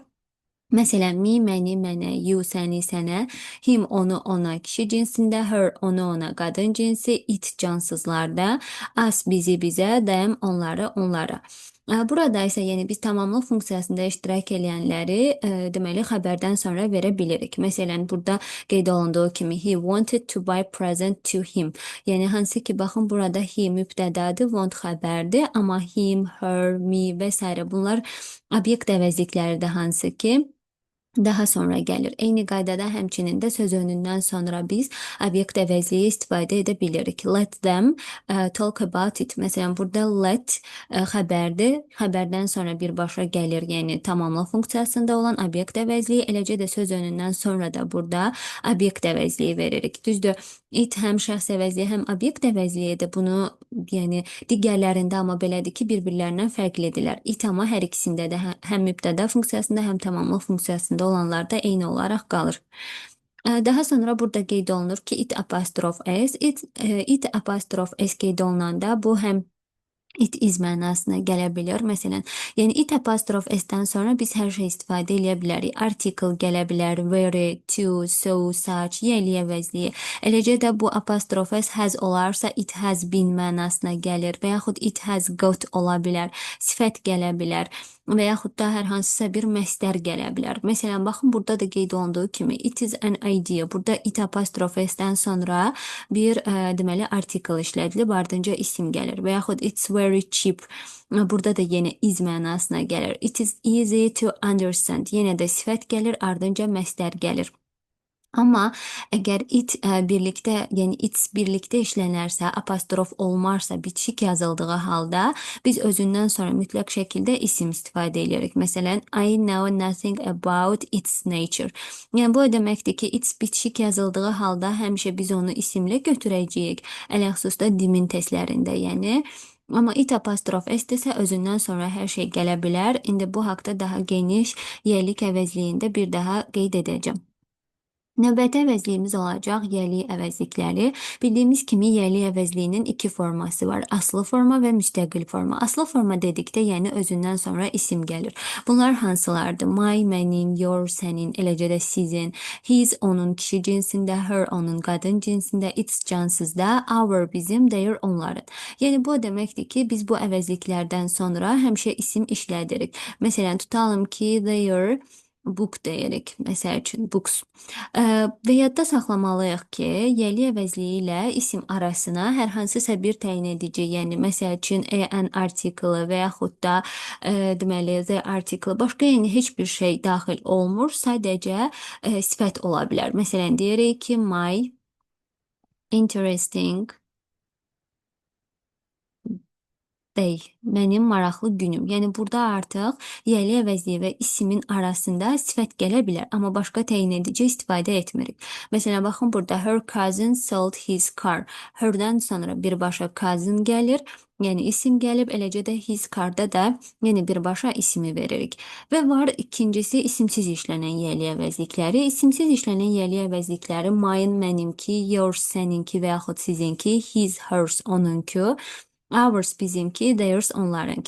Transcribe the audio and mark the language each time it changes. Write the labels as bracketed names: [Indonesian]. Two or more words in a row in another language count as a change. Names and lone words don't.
[Azerbaijani] Məsələn, me, məni, mənə, you, səni, sənə, him, onu, ona, kişi cinsində, her, onu, ona, qadın cinsi, it, cansızlarda, us, bizi, bizə, them, onları, onlara. Burada isə yəni biz tamamlıq funksiyasında iştirak edənləri deməli xəbərdən sonra verə bilirik. Məsələn, burada qeyd olunduğu kimi [English] he wanted to buy present to him. [Azerbaijani] Yəni hansı ki, baxın burada he mübtədadır, want xəbərdir, amma [English] him, her, me [Azerbaijani] və s. bunlar obyekt əvəzlikləridir, hansı ki daha sonra gəlir. Eyni qaydada həmçinin də söz önündən sonra biz obyekt əvəzliyi istifadə edə bilirik. [English] Let them talk about it. [Azerbaijani] Məsələn, burada let xəbərdir. Xəbərdən sonra birbaşa gəlir, yəni tamamlıq funksiyasında olan obyekt əvəzliyi. Eləcə də söz önündən sonra da burada obyekt əvəzliyi veririk. Düzdür, it həm şəxs əvəzliyi, həm obyekt əvəzliyidir. Bunu yəni digərlərində amma belədir ki, bir-birlərindən fərqlidirlər. It amma hər ikisində də həm mübtəda funksiyasında, həm tamamlıq funksiyasında olanlar da eyni olaraq qalır. Daha sonra burada qeyd olunur ki, it apostrof s, it apostrof s qeyd olunanda bu həm [English] it is [Azerbaijani] mənasına gələ bilər. Məsələn, yəni it apostrof s-dən sonra biz hər şey istifadə edə bilərik. Article gələ bilər, [English] very, to, so, such, [Azerbaijani] yeli əvəzliyi. Eləcə də bu apostrof s has olarsa [English] it has been [Azerbaijani] mənasına gəlir və yaxud [English] it has got [Azerbaijani] ola bilər, sifət gələ bilər və yaxud da hər hansısa bir məsdər gələ bilər. Məsələn, baxın, burada da qeyd olunduğu kimi [English] it is an idea. [Azerbaijani] Burada it apostrof s-dən sonra bir deməli article işlədilib, ardınca isim gəlir və yaxud [English] it's very cheap. [Azerbaijani] Burada da yenə is mənasına gəlir. [English] It is easy to understand. [Azerbaijani] Yenə də sifət gəlir, ardınca məsdər gəlir. Amma əgər it birlikdə, yəni it's birlikdə işlənərsə, apostrof olmarsa, bitişik yazıldığı halda biz özündən sonra mütləq şəkildə isim istifadə edirik. Məsələn, [English] I know nothing about its nature. [Azerbaijani] Yəni bu o deməkdir ki, it's bitişik yazıldığı halda həmişə biz onu isimlə götürəcəyik. Ələxüsusda dimin testlərində, yəni. Amma it apostrof s desə özündən sonra hər şey gələ bilər. İndi bu haqda daha geniş yerlik əvəzliyində bir daha qeyd edəcəm. Növbəti əvəzliyimiz olacaq yeli əvəzlikləri. Bildiyimiz kimi yeli əvəzliyinin iki forması var. Aslı forma və müstəqil forma. Aslı forma dedikdə, yəni özündən sonra isim gəlir. Bunlar hansılardır? My, mənim, your, sənin, eləcə də sizin, his, onun kişi cinsində, her, onun qadın cinsində, its cansızda, our, bizim, their, onların. Yəni bu o deməkdir ki, biz bu əvəzliklərdən sonra həmişə isim işlədirik. Məsələn, tutalım ki, [English] their book [Azerbaijani] deyirik. Məsəl üçün books. Və yadda saxlamalıyıq ki, yeli əvəzliyi ilə isim arasına hər hansısa bir təyin edici, yəni məsəl üçün [English] an article [Azerbaijani] və yaxud da deməli [English] the article, [Azerbaijani] başqa yəni heç bir şey daxil olmur, sadəcə sifət ola bilər. Məsələn, deyirik ki, [English] my interesting day, [Azerbaijani] mənim maraqlı günüm. Yəni burada artıq yeli əvəzliyi və isimin arasında sifət gələ bilər, amma başqa təyin edici istifadə etmirik. Məsələn, baxın burada [English] her cousin sold his car. [Azerbaijani] Her'dən sonra birbaşa cousin gəlir, yəni isim gəlib, eləcə də his carda da yəni birbaşa ismi veririk. Və var ikincisi isimsiz işlənən yeli əvəzlikləri. İsimsiz işlənən yeli əvəzlikləri mine, mənimki, yours, səninki və yaxud sizinki, [English] his, hers, [Azerbaijani] onunki, ours bizimki, theirs onlarınki.